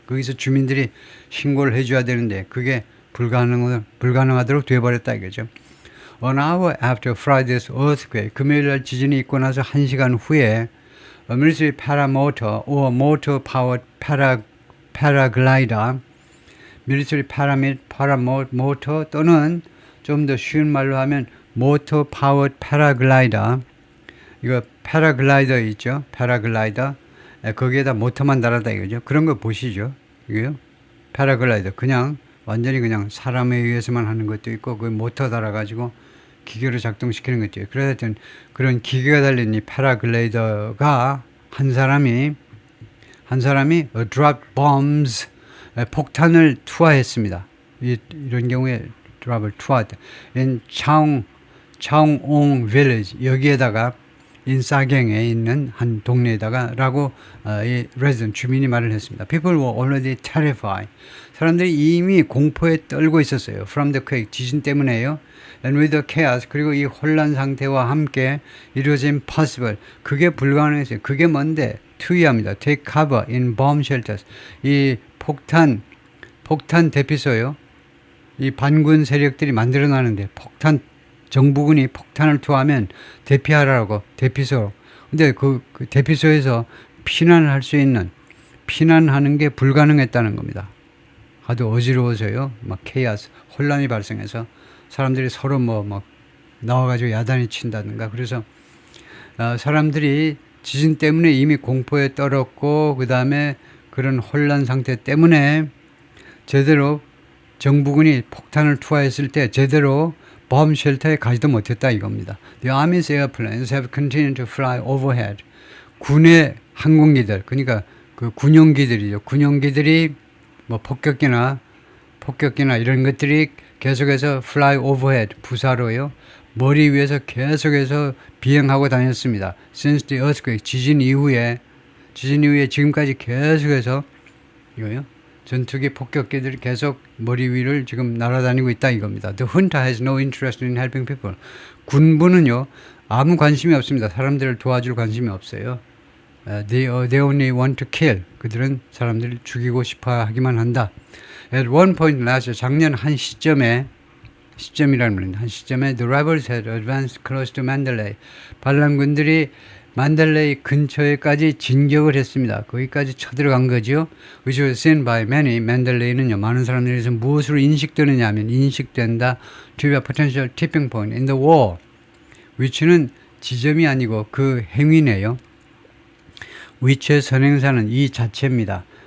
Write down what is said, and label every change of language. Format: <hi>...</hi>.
<ko>거기서 주민들이 신고를 해줘야 되는데 그게 불가능하도록 되어버렸다 이거죠.</ko> <en>An hour after Friday's earthquake,</en> <ko>금요일날 지진이 있고 나서 1시간 후에</ko> <en>a military paramotor or motor-powered paraglider,</en> <ko>military paramotor 또는 좀 더 쉬운 말로 하면</ko> <en>motor powered paraglider.</en> <ko>이거 패러글라이더 있죠? 패러글라이더. 거기에다 모터만 달았다 이거죠. 그런 거 보시죠. 이거요. 패러글라이더. 그냥 완전히 그냥 사람에 의해서만 하는 것도 있고 그 모터 달아가지고 기계로 작동시키는 것도 있고. 그래서 그런 기계가 달린 이 패러글라이더가 한 사람이</ko> <en>drop bombs</en> <ko>폭탄을 투하했습니다. 이런 경우에 드랍을 투하했다. in 창옹 village 여기에다가 인사경에 있는 한 동네에다가 라고 이 resident 주민이 말을 했습니다.</ko> <en>People were already terrified.</en> <ko>사람들이 이미 공포에 떨고 있었어요.</ko> <en>From the quake</en> <ko>지진 때문에요.</ko> <en>And with the chaos</en> <ko>그리고 이 혼란 상태와 함께</ko> <en>it was impossible.</en> <ko>그게 불가능했어요. 그게 뭔데? 투이합니다.</ko> <en>Take cover in bomb shelters.</en> <ko>이 폭탄 대피소요. 이 반군 세력들이 만들어나는데 정부군이 폭탄을 투하면 대피하라고 대피소. 근데 그 대피소에서 피난할 수 있는 피난하는 게 불가능했다는 겁니다. 하도 어지러워서요. 막 케이아스 혼란이 발생해서 사람들이 서로 막 나와가지고 야단이 친다든가. 그래서 사람들이 지진 때문에 이미 공포에 떨었고 그 다음에 그런 혼란 상태 때문에 제대로 정부군이 폭탄을 투하했을 때 제대로 bomb shelter에 가지도 못했다 이겁니다.</ko> <en>The Army's airplanes have continued to fly overhead.</en> <ko>군의 항공기들, 그러니까 그 군용기들이죠. 군용기들이 뭐 폭격기나 이런 것들이 계속해서</ko> <en>fly overhead,</en> <ko>부사로요. 머리 위에서 계속해서 비행하고 다녔습니다.</ko> <en>Since the earthquake,</en> <ko>지진 이후에 지금까지 계속해서 이거요. 전투기 폭격기들이 계속 머리 위를 지금 날아다니고 있다 이겁니다.</ko> <en>The junta has no interest in helping people.</en> <ko>군부는요 아무 관심이 없습니다. 사람들을 도와줄 관심이 없어요.</ko> <en>They only want to kill.</en> <ko>그들은 사람들을 죽이고 싶어 하기만 한다.</ko> <en>At one point last year,</en> <ko>작년 한 시점이라는 말입니다. 한 시점에</ko> <en>the rebels had advanced close to Mandalay.</en> <ko>반란군들이 만달레이 근처에까지 진격을 했습니다. 거기까지 쳐들어간 거죠.</ko> <en>Which was seen by many.</en> <ko>만달레이는요, 많은 사람들에서 무엇으로 인식되느냐 하면 인식된다.</ko> <en>To be a potential tipping point in the war.</en> <ko>which는 지점이 아니고 그 행위네요. which의 선행사는 이 자체입니다.</ko>